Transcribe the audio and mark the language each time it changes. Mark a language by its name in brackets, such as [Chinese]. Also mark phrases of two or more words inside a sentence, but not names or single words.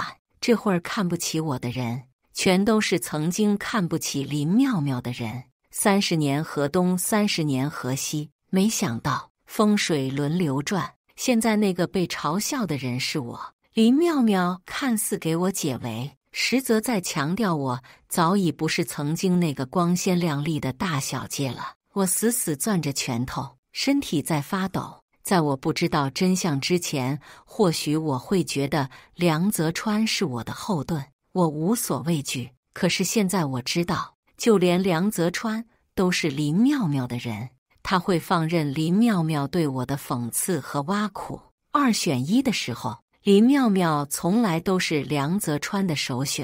[Chinese] 這會兒看不起我的人，全都是曾經看不起林妙妙的人。30年河東，30年河西，沒想到風水輪流轉，現在那個被嘲笑的人是我。林妙妙看似給我解圍，實則在強調我早已不是曾經那個光鮮亮麗的大小姐了。我死死攥着拳頭，身體在發抖。在我不知道真相之前，或許我會覺得梁澤川是我的後盾，我無所畏懼。可是現在我知道，就連梁澤川都是林妙妙的人，他會放任林妙妙對我的諷刺和挖苦。2選1的時候，林妙妙從來都是梁澤川的首選。